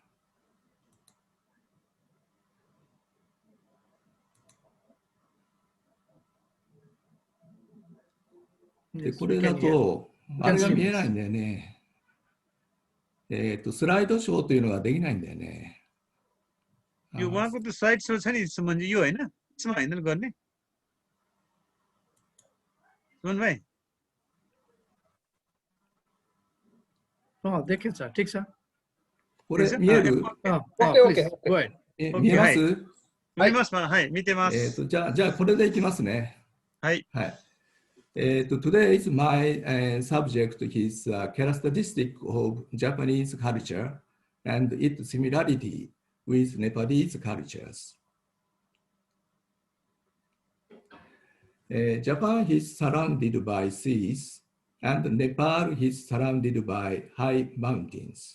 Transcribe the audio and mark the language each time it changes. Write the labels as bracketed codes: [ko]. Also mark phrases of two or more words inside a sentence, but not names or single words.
[ja] で、これだと、あれが見えないんだよね。スライドショーというのができないんだよね。 [ne] उहाँको त्यो साइड सो छ नि सुमन जी, यो होइन यसमा हैन गर्ने सुमन भाइ? देखेँ सर, ठिक छ। [ja] これ見える？ [en] please, [ja] 見えます？見えます？はい、見てます。じゃあこれでいきますね。はい。 [en] はい。Today's my subject is characteristic of Japanese culture and its similarity with Nepalese cultures. Japan is surrounded by seas, and Nepal is surrounded by high mountains.